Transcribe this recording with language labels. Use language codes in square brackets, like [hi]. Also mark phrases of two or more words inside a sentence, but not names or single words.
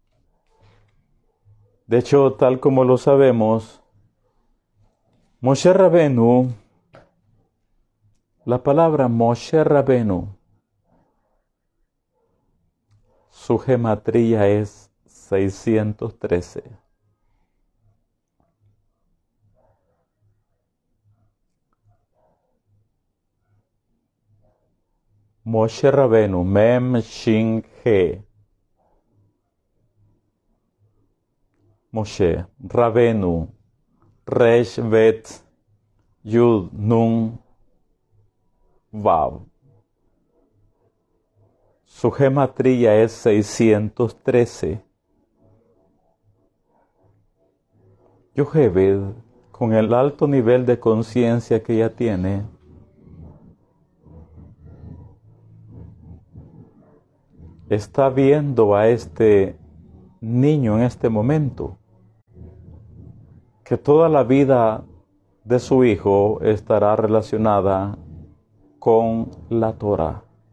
[es] De hecho, tal como lo sabemos, Moshe Rabenu, la palabra Moshe Rabenu, su gematría es 613. [he] משה רבנו, מם שין הא. משה, רבנו, ריש בית, יוד נון וו. [es] Su gematría es 613. Yocheved, con el alto nivel de conciencia que ella tiene, está viendo a este niño en este momento, que toda la vida de su hijo estará relacionada con la Torá.